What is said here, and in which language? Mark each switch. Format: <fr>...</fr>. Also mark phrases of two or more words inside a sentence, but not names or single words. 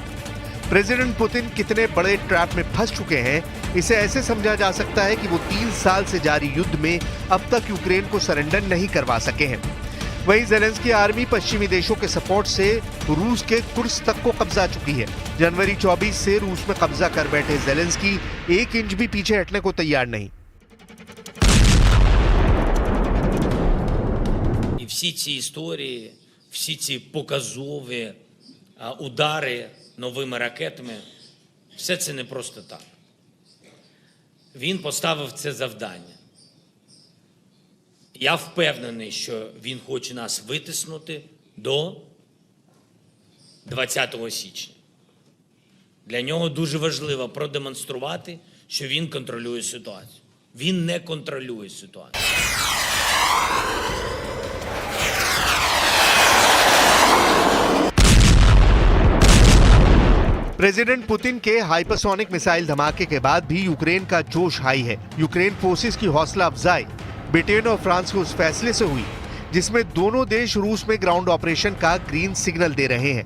<hi>प्रेसिडेंट पुतिन कितने बड़े ट्रैप में फंस चुके हैं, इसे ऐसे समझा जा सकता है कि वो 3 साल से जारी युद्ध में अब तक यूक्रेन को सरेंडर नहीं करवा सके हैं। वहीं जेलेंस्की आर्मी पश्चिमी देशों के सपोर्ट से रूस के कुर्स तक को कब्जा चुकी है। जनवरी 24 से रूस में कब्जा कर बैठे जेलेंस्की 1 इंच भी पीछे हटने को तैयार नहीं।</hi> <uk>І всі ці історії, всі ці показові удари новими ракетами, все це не просто так. Він поставив це завдання. Я впевнений, що він хоче нас витиснути до 20 січня. Для нього дуже важливо продемонструвати, що він контролює ситуацію. Він не контролює ситуацію.</uk> <hi>प्रेसिडेंट पुतिन के हाइपरसोनिक मिसाइल धमाके के बाद भी यूक्रेन का जोश हाई है। यूक्रेन फोर्सेस की हौसला अफजाई ब्रिटेन और फ्रांस के उस फैसले से हुई जिसमें दोनों देश रूस में ग्राउंड ऑपरेशन का ग्रीन सिग्नल दे रहे हैं।</hi>